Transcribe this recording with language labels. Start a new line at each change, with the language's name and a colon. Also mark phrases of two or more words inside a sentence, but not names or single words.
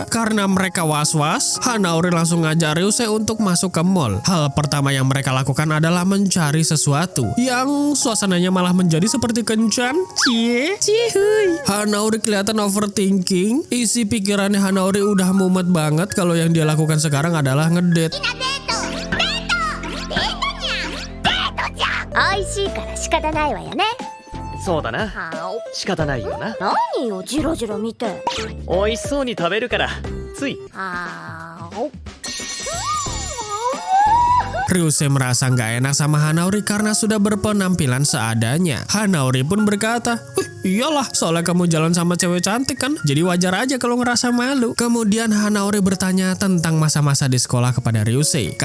Indonesian: Karena mereka was-was, Hanaori langsung ngajak Ryusei untuk masuk ke mall. Hal pertama yang mereka lakukan adalah mencari sesuatu yang suasananya malah menjadi seperti kencan. Cihuy. Hanaori kelihatan overthinking. Isi pikirannya Hanaori udah mumet banget kalau yang dia lakukan sekarang adalah ngedate.
Japanese: 美味しいから仕方ないわよね。そうだな。仕方ないよな。何よジロジロ見て。美味しそうに食べるからつい。
Indonesian: Ryusei merasa nggak enak sama Hanaori karena sudah berpenampilan seadanya. Hanaori pun berkata, "Iyalah, soalnya kamu jalan sama cewek cantik kan, jadi wajar aja kalau ngerasa malu." Kemudian Hanaori bertanya tentang masa-masa di sekolah kepada Ryusei.